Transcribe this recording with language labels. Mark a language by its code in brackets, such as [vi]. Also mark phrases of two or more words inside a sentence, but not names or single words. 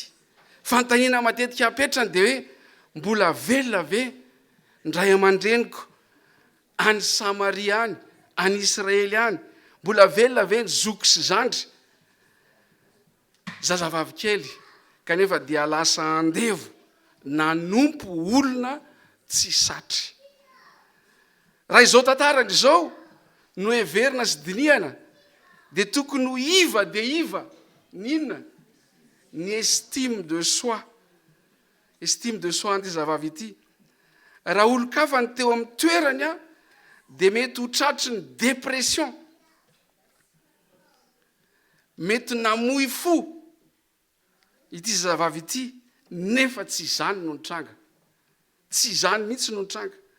[mg] Fanontaniana matetika apetrany dia hoe mbola velona ve ndray aman-dreniko any Samaria any, any Israely any, mbola velona ve ny zoko sy zandry zazavavy kely kanefa dia lasa andevo nanompo olona tsy satry. Raha izao tantarany izao no heverina sy diniana dia tokony ho iva dia iva ninona ny [fr] estime de soi. Estime de soi [mg] an'ity zazavavy ity. Raha olo-kafa ny teo amin'ny toerany a dia mety ho tratry ny dépression, mety namoy fo ity zazavavy ity, nefa tsy izany no nitranga, tsy izany mihitsy no nitranga.